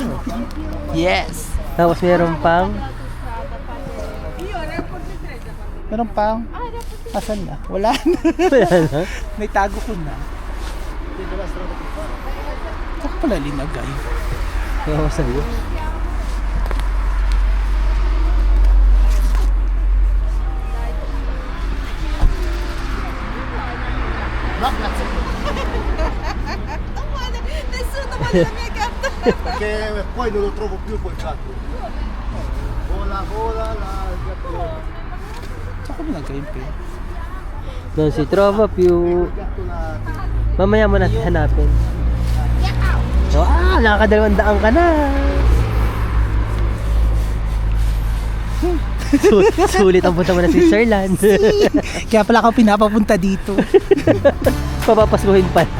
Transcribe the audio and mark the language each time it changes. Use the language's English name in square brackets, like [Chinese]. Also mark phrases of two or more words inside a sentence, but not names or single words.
[English] Yes. [Filipino] Tapos meron pang Meron pang? Asan na? Wala na. wala na. May tago ko na. Saka pala linagay. Ano ko sa'yo? [Italian] Perché poi non lo trovo più quel gatto. Vola, la gatto. [Filipino] Saka linagay pa eh. [Italian] Non si trova più. Gatto là. [Filipino] Mamaya mo natin hanapin. So, nakakadalawang daan ka na. Sulit ang punta mo na Switzerland. Kaya pala ako pinapapunta dito. Papapaskuhin pala.